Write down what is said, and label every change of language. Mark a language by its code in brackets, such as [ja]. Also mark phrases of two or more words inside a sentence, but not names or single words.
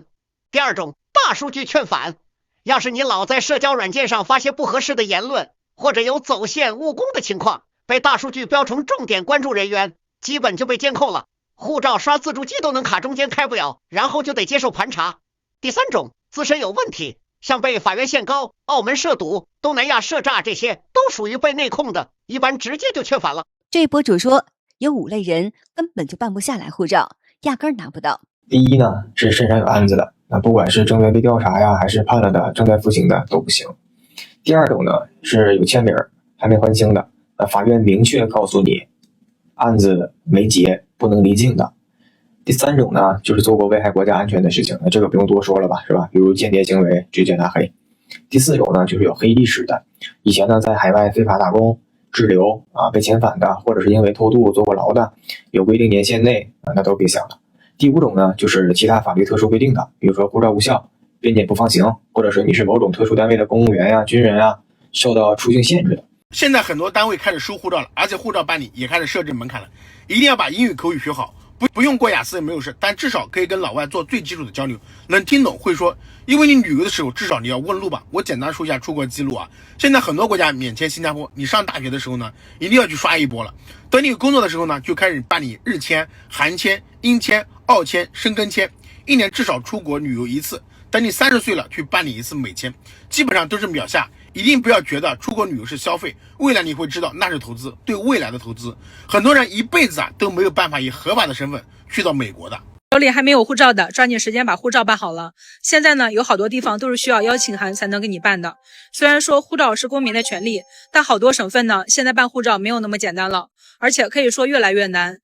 [zh] 第二種，大數據勸返，要是你老在社交軟件上發些不合適的言論，或者有走線誤攻的情況，被大數據標成重點關注人員，基本就被監控了，護照刷自助機都能卡中間開不了，然後就得接受盤查。第三種，自身有問題，像被法院限高、澳門涉賭、東南亞涉詐，這些都屬於被內控的，一般直接就勸返了。這位博主說，有5類人根本就辦不下來護照，壓根兒拿不到。第一呢，是身上有案子的，那不管是正在被調查呀，還是判了的、正在服刑的都不行。第二種呢，是有簽名還沒還清的，那法院明確告訴你案子沒結，不能離境的。第三種呢，就是做過危害國家安全的事情，那這個不用多說了吧，是吧？比如間諜行為，直接拉黑。第四種呢，就是有黑歷史的，以前呢在海外非法打工、滯留被遣返的，或者是因為偷渡坐過牢的，有規定年限內那都別想了。第五種呢，就是其他法律特殊規定的，比如說護照無效、邊檢不放行，或者是你是某種特殊單位的公務員呀、軍人呀，受到出境限制的。現在很多單位開始收護照了，而且護照辦理也開始設置門檻了，一定要把英語口語學好。不用過雅思也沒有事，但至少可以跟老外做最基礎的交流，能聽懂會說。因為你旅遊的時候至少你要問路吧。我簡單說一下出國記錄啊，現在很多國家免簽新加坡，你上大學的時候呢一定要去刷一波了。等你工作的時候呢就開始辦理日簽、韓簽、英簽、澳簽、申根簽，1年至少出國旅遊1次。等你30歲了去辦理1次美簽，基本上都是秒下。一定不要覺得出國旅遊是消費，未來你會知道那是投資，對未來的投資。很多人一輩子都沒有辦法以合法的身份去到美國的。手裡還沒有護照的，抓緊時间把護照辦好了。现在呢，有好多地方都是需要邀請函才能给你办的。虽然说护照是公民的权利，但好多省份呢，现在办护照没有那么简单了，而且可以说越来越难。